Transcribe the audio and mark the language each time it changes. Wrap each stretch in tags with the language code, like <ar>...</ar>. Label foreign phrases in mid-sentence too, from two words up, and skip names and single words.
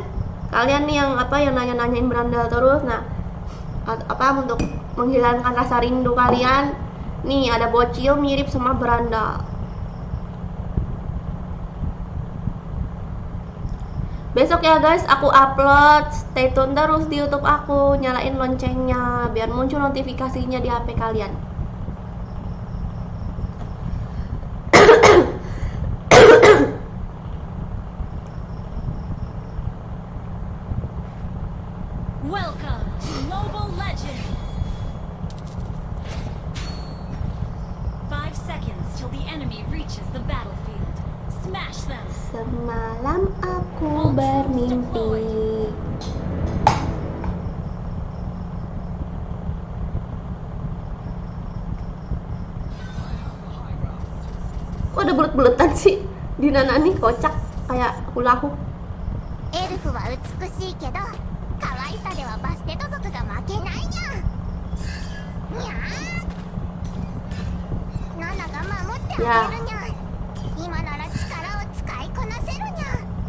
<id>Kalian nih yang nanya-nanyain Brandal terus. Nah, untuk menghilangkan rasa rindu kalian, nih ada bocil mirip sama Brandal. Besok ya guys, aku upload.</id> <en>Stay tune</en> <id>terus di YouTube aku, nyalain loncengnya biar muncul notifikasinya di HP kalian.</id> <en>Welcome to Mobile Legends! 5 seconds till the enemy reaches the battlefield. Smash them!</en> <id>Semalam aku bermimpi. Kok ada bulet-buletan sih? Di Nana nih kocak kayak</id> <en>hula hoop.</en> <ja>エルフは美しいけど可愛さではバステト族が負けないにゃ。にゃー。ナナが守ってあげるにゃ。今なら力を使いこなせるにゃ。</ja>